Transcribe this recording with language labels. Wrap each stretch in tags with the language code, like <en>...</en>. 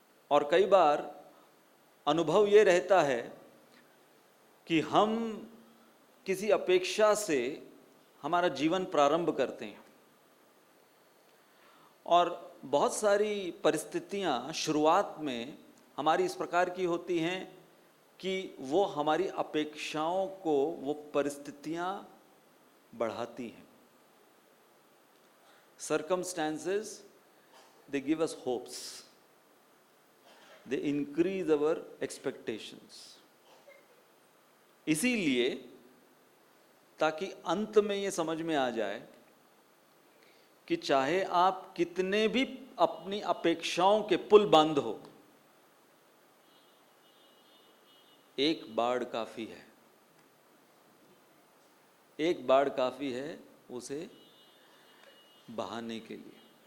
<hi>और कई बार अनुभव ये रहता है कि हम किसी अपेक्षा से हमारा जीवन प्रारंभ करते हैं, और बहुत सारी परिस्थितियां शुरुआत में हमारी इस प्रकार की होती हैं कि वो हमारी अपेक्षाओं को वो परिस्थितियां बढ़ाती हैं।</hi> <en>Circumstances, they give us hopes, they increase our expectations।</en> <hi>इसीलिए ताकि अंत में ये समझ में आ जाए कि चाहे आप कितने भी अपनी अपेक्षाओं के पुल बांधो, एक बाढ़ काफी है, एक बाढ़ काफी है उसे बहाने के लिए।</hi>